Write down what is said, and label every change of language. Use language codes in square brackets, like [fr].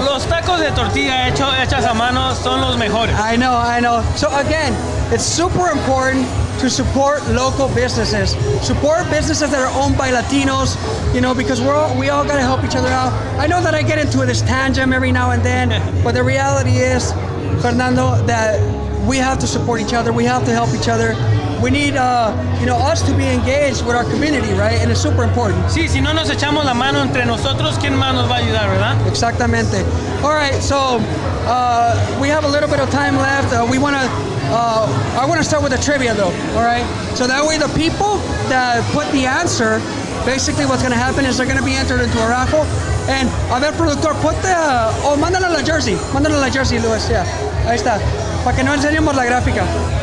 [es] los tacos de tortilla hechas a mano son los mejores. [en] I know. So again, it's super important to support local businesses. Support businesses that are owned by Latinos, because we all gotta help each other out. I know that I get into this tangent every now and then, but the reality is, Fernando, that we have to support each other. We have to help each other. We need, us to be engaged with our community, right? And it's super important. [es] Sí, si no nos echamos la mano entre nosotros, ¿quién más nos va a ayudar, verdad? Exactamente. [en] All right, so we have a little bit of time left. I want to start with the trivia, though. All right. So that way, the people that put the answer, basically, what's going to happen is they're going to be entered into a raffle. And [es] a ver, productor, [en] put the [es] mándale la jersey, Luis. [en] Yeah, [es] ahí está, para que no enseñemos la gráfica.